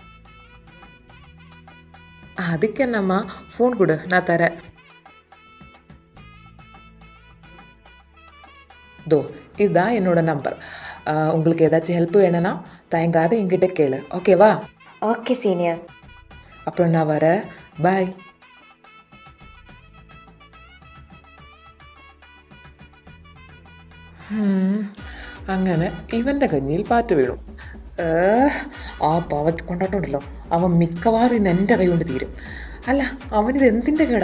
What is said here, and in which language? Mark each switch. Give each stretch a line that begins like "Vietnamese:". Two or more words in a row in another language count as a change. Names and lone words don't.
Tamil: அதுக்கு என்னம்மா, ஃபோன் கொடு, நான் தரேன். தோ இதுதான் என்னோட நம்பர். உங்களுக்கு ஏதாச்சும் ஹெல்ப் வேணும்னா தயங்காத என்கிட்ட கேளு, ஓகேவா? ஓகே சீனியர். அப்புறம் நான் வரேன், பாய்.
Malayalam: അങ്ങനെ ഇവൻ്റെ കഞ്ഞിയിൽ പാറ്റ് വീണു. ആ പാവയ്ക്ക് കൊണ്ടാട്ടമുണ്ടല്ലോ, അവൻ മിക്കവാറും ഇന്ന് എൻ്റെ കൈ കൊണ്ട് തീരും. അല്ല, അവനിത് എന്തിൻ്റെ കേടാ?